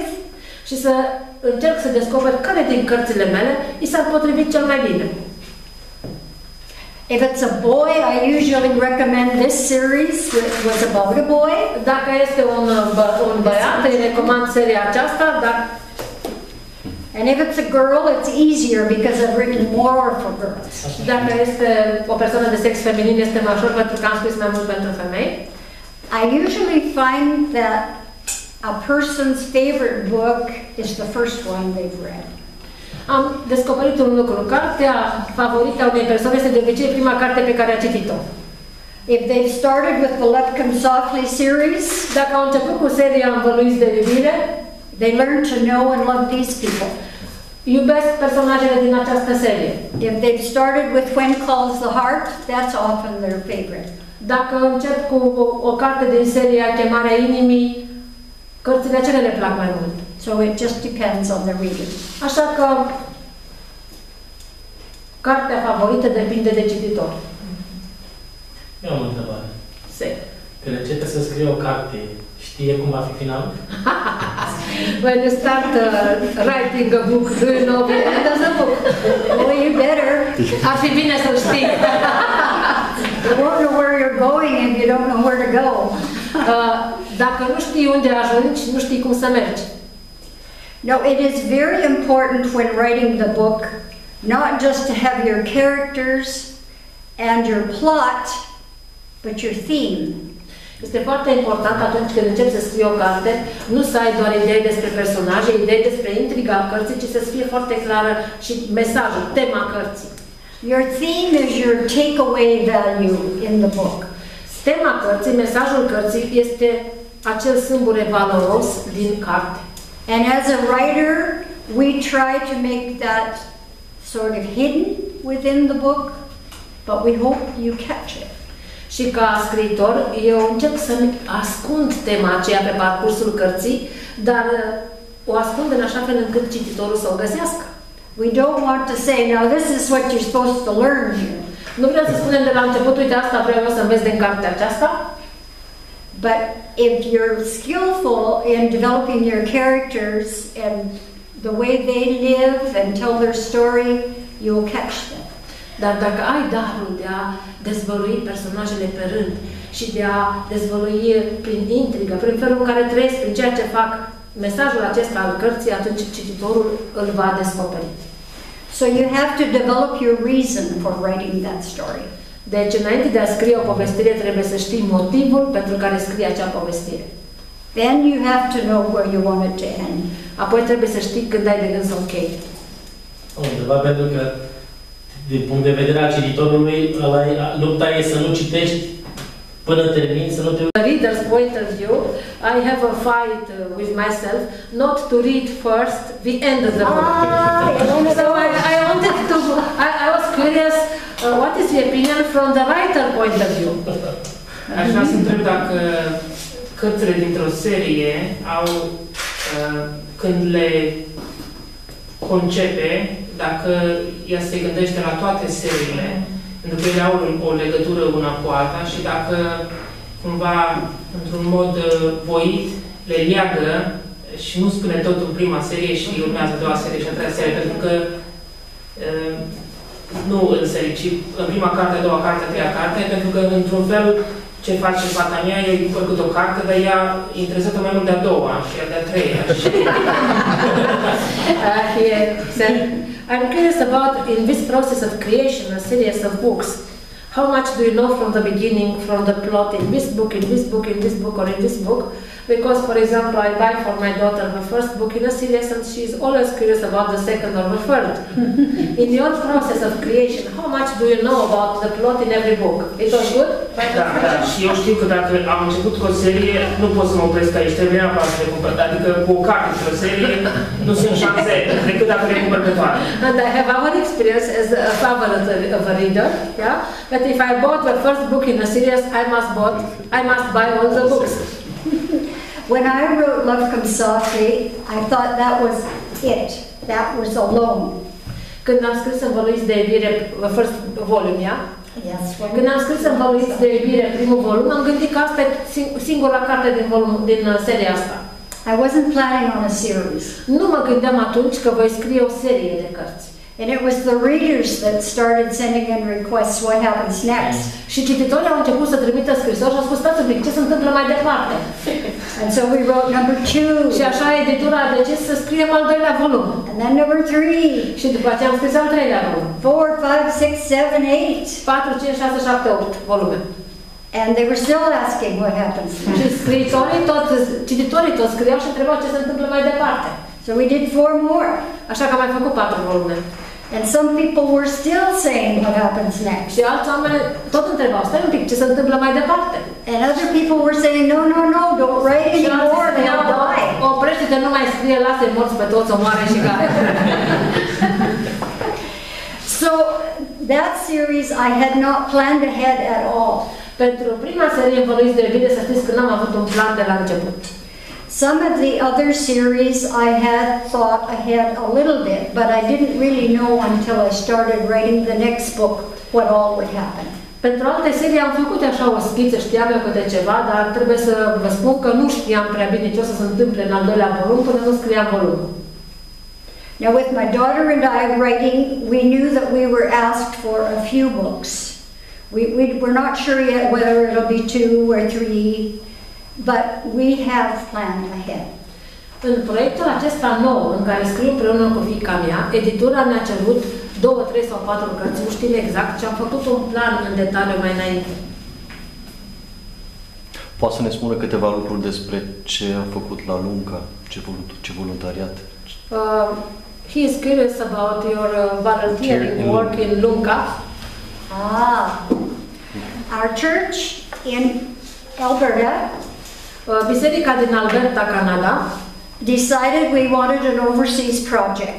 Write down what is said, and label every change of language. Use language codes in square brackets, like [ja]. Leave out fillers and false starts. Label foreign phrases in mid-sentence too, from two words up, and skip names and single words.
[ro] Și să încerc să descoper care din cărțile mele i s-ar potrivi cel mai bine. [en] If it's a boy, I usually recommend this series that was about a boy. [ro] Dacă este un băiat, îi recomand seria aceasta, dar [en] and if it's a girl, it's easier because I've written more for girls. [ro] Dacă este o persoană de sex feminin, este mai ușor pentru că am scris mai mult pentru femei. [en] I usually find that a person's favorite book is the first one they've read. [ro] Am descoperit un lucru. Cartea favorită a unei persoane este de obicei prima carte pe care a citit-o. [en] If they've started with the Love Comes Softly series, [ro] dacă au început cu seria Învăluiți de iubire, [en] they learn to know and love these people. [ro] Iubesc personajele din această serie. [en] If they've started with When Calls the Heart, that's often their favorite. [ro] Dacă încep cu o carte din seria Chemarea Inimii, cărțile acelea le plac mai mult. [en] So it just depends on the reader. [ro] Așa că cartea favorită depinde de cititor. Eu am o întrebare. Când începe să scrie o carte, știe cum va fi finalul? [en] When you start writing a book, do you know the end of the book? Well, you better. [ro] Ar fi bine să știi. [en] You won't know where you're going if you don't know where to go. [ro] Dacă nu știi unde ajungi, nu știi cum să mergi. [en] No, it is very important when writing the book not just to have your characters and your plot, but your theme. [ro] Este foarte important atunci când începi să scrii o carte, nu să ai doar idei despre personaje, idei despre intriga cărții, ci să fie foarte clară și mesajul, tema cărții. [en] Your theme is your takeaway value in the book. [ro] Tema cărții, mesajul cărții este acel sâmbure valoros din carte. [en] And as a writer, we try to make that sort of hidden within the book, but we hope you catch it. [ro] Și ca scriitor, eu încerc să-mi ascund tema aceea pe parcursul cărții, dar o ascund în așa fel încât cititorul să o găsească. [en] We don't want to say, now this is what you're supposed to learn here. [ro] Nu vrem să spunem de la început, uite, asta vreau eu să înveți din cartea aceasta. [en] But if you're skillful in developing your characters and the way they live and tell their story, you'll catch them. [ro] Dar dacă ai darul de a dezvălui personajele pe rând și de a dezvălui prin intrigă, prin felul în care trăiesc, prin ceea ce fac, mesajul acesta al cărții, atunci cititorul îl va descoperi. [en] So you have to develop your reason for writing that story. [ro] Deci, înainte de a scrie o povestire, trebuie să știi motivul pentru care scrie acea povestire. [en] Then you have to know where you want it to end. [ro] Apoi trebuie să știi când ai de gând să închei. Am întrebat pentru că, din punct de vedere al cititorului, lupta e să nu citești până termin, să nu te... [en] The reader's point of view, I have a fight with myself not to read first the end of the book. So I wanted to, I was curious, what is the opinion from the writer point of view? [ro] Aș vrea să întreb dacă cărțile dintr-o serie au, când le concepe, dacă ea se gândește la toate seriile, pentru că ele au o legătură una cu alta și dacă cumva, într-un mod voit, le leagă și nu spune tot în prima serie și urmează a doua serie și a treia serie, pentru că nu în serie, ci în prima carte, a doua carte, a treia carte, pentru că, într-un fel, ce face fata mea, eu îi făcut o carte, dar ea e interesată mai mult de a doua și de a treia. [en] I'm curious about, in this process of creation, a series of books, how much do you know from the beginning, from the plot in this book, in this book, in this book, or in this book? Because, for example, I buy for my daughter her first book in a series and she's always curious about the second or the third. In your process of creation, how much do you know about the plot in every book? It was good? [ro] Da, și eu știu că dacă am început cu o serie, nu pot să mă opresc aici, trebuie neapărat să le cumpăr. Adică cu o carte într-o serie, nu sunt șanse decât dacă le cumpăr pe toate. [en] And I have our experience as a favorite of a reader, yeah? That if I bought the first book in a series, I must buy all the books. When I wrote Love Comes Softly, I thought that was it. That was alone. [ro] Când am scris Învăluiți de iubire, [en] first volume, yeah? Yes. [ro] Când am scris Învăluiți de iubire, primul volum, am gândit că asta e singura carte din seria asta. [en] I wasn't planning on a series. [ro] Nu mă gândeam atunci că voi scrie o serie de cărți. [en] And it was the readers that started sending in requests, what happens next? [ro] Și cititorii au început să trimită scrisori și au spus, stați un pic, ce se întâmplă mai departe? [en] And so we wrote number 2. [ro] Și așa editura a decis să scriem al doilea volum. [en] And then number 3. [ro] Și după aceea am scris al treilea volum. [en] 4, 5, 6, 7, 8. [ro] 4, 5, 6, 7, 8 volume. [en] And they were still asking what happens [ro] Și [en] next. [ro] cititorii tot scriau și întrebau ce se întâmplă mai departe. [en] So we did 4 more. [ro] Așa că am mai făcut 4 volume. [en] And some people were still saying what happens next. [ro] Și alți oameni tot întrebau, stai un pic, ce se întâmplă mai departe? [en] And other people were saying, no, no, no, don't write anymore, they'll die. [ro] Oprește-te, nu mai scrie, lasă-i morți pe toți, omoare și gata. [en] So that series I had not planned ahead at all. [ro] Pentru prima serie Învăluiți de iubire, să știți că n-am avut un plan de la început. [en] Some of the other series I had thought ahead a little bit, but I didn't really know until I started writing the next book what all would happen. [ro] Pentru alte serii am făcut așa o schiță, știam eu câte ceva, dar trebuie să vă spun că nu știam prea bine ce o să se întâmple în al doilea volum până nu scriam volumul. [en] Now with my daughter and I writing, we knew that we were asked for a few books. We're not sure yet whether it'll be 2 or 3. But we have planned ahead. [ro] În proiectul acesta nou, în care scriu împreună cu fiica mea, editura ne-a cerut 2, 3 sau 4 cărți, nu știm exact, și am făcut un plan în detaliu mai înainte. Poate să ne spună câteva lucruri despre ce a făcut la Lunca, ce voluntariat. [en] He is curious about your volunteering work in Lunca. Our church in Alberta [ro] Biserica din Alberta, Canada, [en] decided we wanted an overseas project.